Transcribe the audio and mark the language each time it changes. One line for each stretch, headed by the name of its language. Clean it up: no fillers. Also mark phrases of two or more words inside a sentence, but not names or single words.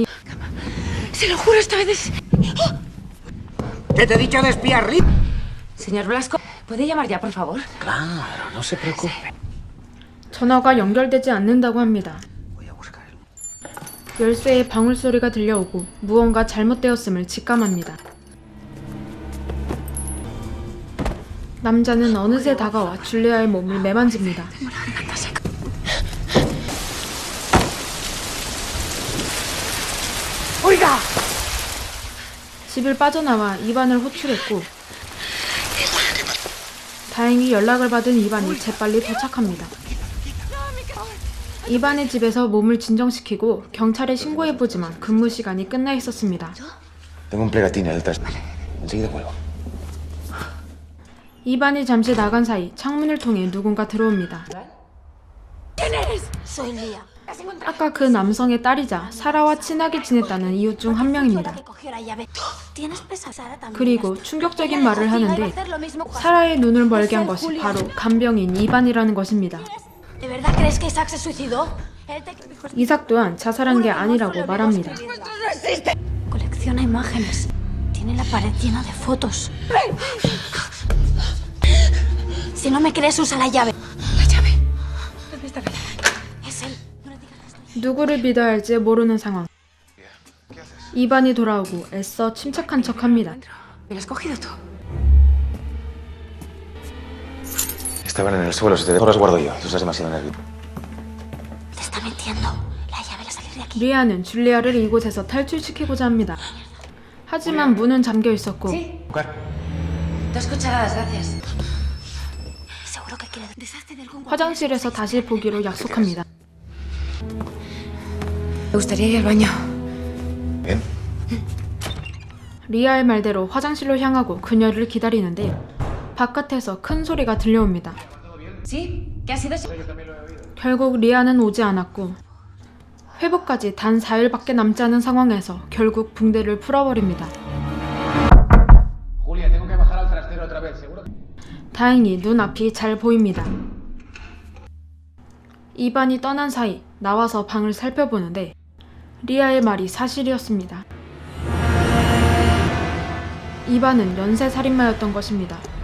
Spanish: Se lo juro, esta vez es... ¿Qué te he dicho de espiar? Señor Blasco, ¿puede llamar ya, por favor? Claro, no se preocupe.
Korean: 전화가 연결되지 않는다고 합니다. 열쇠에 방울소리가 들려오고 무언가 잘못되었음을 직감합니다. 남자는 어느새 다가와 줄리아의 몸을 매만집니다. 집을 빠져나와 이반을 호출했고 다행히 연락을 받은 이반이 재빨리 도착합니다. 이반의 집에서 몸을 진정시키고 경찰에 신고해보지만 근무 시간이 끝나 있었습니다.
Spanish: Tengo un plegatina detrás. Enseguida vuelvo.
Korean: 이반이 잠시 나간 사이 창문을 통해 누군가 들어옵니다. 아까 그 남성의 딸이자 사라와 친하게 지냈다는 이웃 중 한 명입니다. 그리고 충격적인 말을 하는데 사라의 눈을 멀게 한 것이 바로 간병인 이반이라는 것입니다. 이삭 또한 자살한 게 아니라고 말합니다.
Spanish: Colecciona imágenes. Tiene la pared llena de fotos. Si no me crees, usa la llave. La llave. ¿Dónde está la llave? Es él.
Korean: 누구를 믿어야 할지 모르는 상황. 이반이 돌아오고 애써 침착한 척합니다.
Spanish: ¿Me lo has cogido tú? Estaban en el suelo, ahora los guardo yo. Tú estás demasiado nervioso. Te está mintiendo. La llave la salir de aquí.
Korean: 리아는 줄리아를 이곳에서 탈출시키고자 합니다. 하지만 문은 잠겨 있었고
Spanish: Dos cucharadas, gracias. Seguro que quiere deshazte de algún...
Korean: 화장실에서 다시 보기로 약속합니다.
Spanish: Me gustaría ir al baño. Bien.
Korean: 리아의 말대로 화장실로 향하고 그녀를 기다리는데 바깥에서 큰 소리가 들려옵니다.
Spanish: ¿Sí? ¿Qué ha sido eso?
Korean: 결국 리아는 오지 않았고 회복까지 단 4일밖에 남지 않은 상황에서 결국 붕대를 풀어버립니다.
Spanish: Julia, tengo que bajar al trastero otra vez, seguro que...
Korean: 다행히 눈앞이 잘 보입니다. 이반이 떠난 사이 나와서 방을 살펴보는데 리아의 말이 사실이었습니다. 이반은 연쇄살인마였던 것입니다.